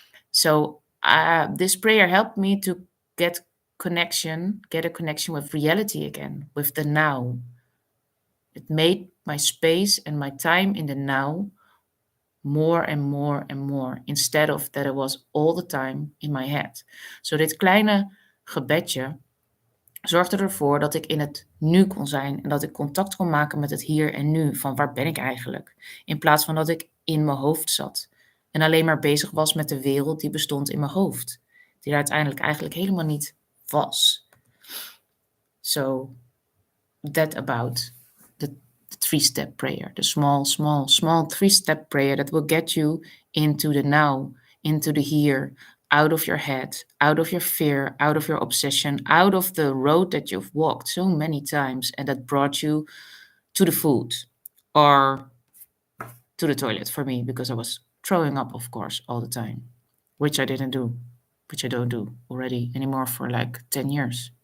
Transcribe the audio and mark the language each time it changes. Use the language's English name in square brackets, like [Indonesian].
[English] So this prayer helped me to get a connection with reality again, with the now. It made my space and my time in the now more and more and more, instead of that it was all the time in my head. [Dutch] So dit kleine gebedje zorgde ervoor dat ik in het nu kon zijn en dat ik contact kon maken met het hier en nu, van waar ben ik eigenlijk? In plaats van dat ik in mijn hoofd zat en alleen maar bezig was met de wereld die bestond in mijn hoofd, die er uiteindelijk eigenlijk helemaal niet was. [English] So that about the 3-step prayer, the small 3-step prayer that will get you into the now, into the here, out of your head, out of your fear, out of your obsession, out of the road that you've walked so many times and that brought you to the food or to the toilet for me, because I was throwing up, of course, all the time, which I don't do already anymore for like 10 years.